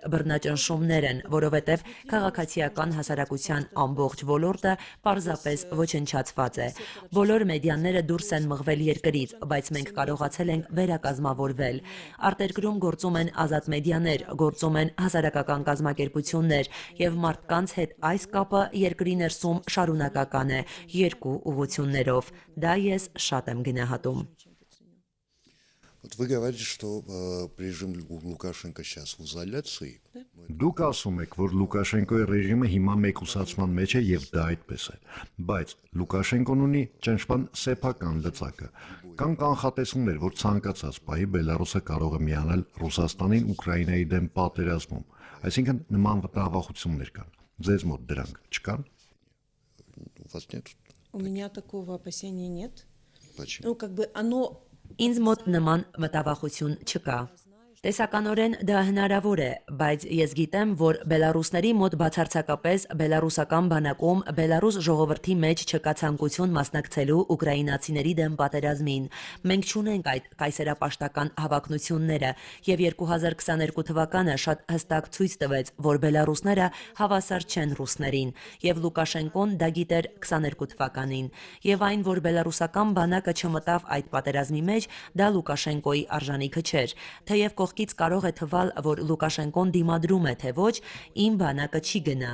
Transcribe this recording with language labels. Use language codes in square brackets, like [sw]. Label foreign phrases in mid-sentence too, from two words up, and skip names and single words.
[hy] բռնաճնշումներ են, որովհետև քաղաքացիական հասարակության ամբողջ ոլորտը պարզապես ոչնչացված է։ Բոլոր մեդիաները դուրս են մղվել երկրից, բայց մենք կարողացել ենք վերակազմավորվել։ Արտերկրում գործում են ազատ մեդիաներ, գործում են հասարակական կազմակերպություններ եւ մարդկանց հետ այս կապը երկրի ներսում շարունակական է երկու ուղղություններով։ Դա ես շատ եմ գնահատում։ [ru] Вот вы говорите, что режим Лукашенко сейчас в изоляции. [hy] Դուք ասում եք, որ Լուկաշենկոյի ռեժիմը հիմա մեկուսացման մեջ է եւ դա այդպես է, բայց Լուկաշենկոն ունի ճնշման սեփական լծակը։ Կան կանխատեսումներ, որ ցանկացած պահի Բելարուսը կարող է միանալ Ռուսաստանին Ուկրաինայի դեմ պատերազմում, այսինքն նման վտանգավորություններ կան։ Ձեզ մոտ դրանք չկան։ [ru] У вас нет? У меня такого опасения нет. Почему? Ну, как бы оно... [hy] Ինձ մոտ նման մտավախություն չկա։ Տեսականորեն դա հնարավոր է, բայց ես գիտեմ, որ բելարուսների մոտ բացարձակապես բելարուսական բանակում բելարուս ժողովրդի մեջ չկա ցանկություն մասնակցելու ուկրաինացիների դեմ պատերազմին։ Մենք չունենք այդ կայսերապաշտական հավակնությունները, եւ 2022 թվականը շատ հստակ ցույց տվեց, որ բելարուսները հավասար չեն ռուսներին, եւ Լուկաշենկոն դա գիտեր 22 թվականին, եւ այն, որ բելարուսական բանակը չմտավ այդ պատերազմի մեջ, դա Լուկաշենկոյի արժանիքը չէր, թեև կողքից կարող է թվալ, որ Լուկաշենկոն դիմադրում է, թե ոչ, իմ բանակը չի գնա։